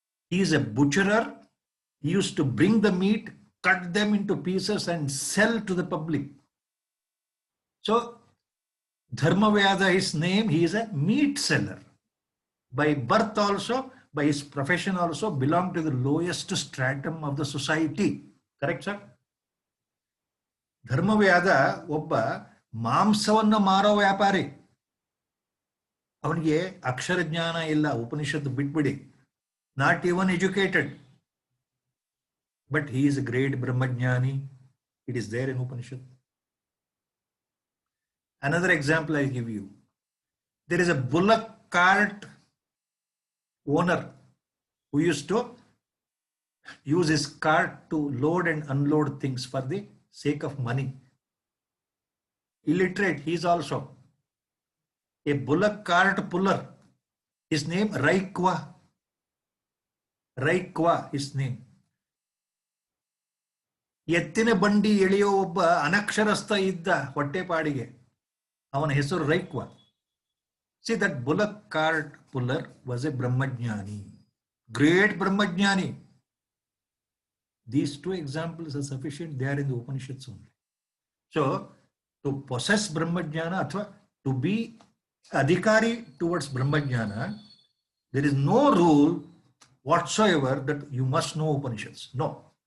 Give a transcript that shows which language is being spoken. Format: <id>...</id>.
<en>He is a butcherer. He used to bring the meat, cut them into pieces and sell to the public. So Dharmavyada, his name, he is a meat seller. By birth also, by his profession also, belonged to the lowest stratum of the society. Correct, sir?</en> <kn>Dharmavyada, obba ಮಾಂಸವನ್ನು ಮಾರೋ ವ್ಯಾಪಾರಿ. ಅವನಿಗೆ ಅಕ್ಷರ ಜ್ಞಾನ ಇಲ್ಲ, ಉಪನಿಷತ್ತು ಬಿಟ್ಬಿಡಿ.</kn> <en>Not even educated. But he is a great Brahmajnani. It is there in Upanishad. Another example I'll give you. There is a bullock cart owner who used to use his cart to load and unload things for the sake of money. Illiterate, he is also a bullock cart puller. His name Raikwa. Raikwa, his name.</en> <kn>ಎತ್ತಿನ ಬಂಡಿ ಎಳೆಯೋ ಒಬ್ಬ ಅನಕ್ಷರಸ್ಥ ಇದ್ದ ಹೊಟ್ಟೆಪಾಡಿಗೆ, ಅವನ ಹೆಸರು ರೈಕ್ವ.</kn> <en>See, that bullock cart puller was a Brahmajnani, great Brahmajnani. These two examples are sufficient. They are in the Upanishads only. So, to possess Brahmajnana, athwa to be adhikari towards Brahmajnana, there is no rule whatsoever that you must know Upanishads. No.</en>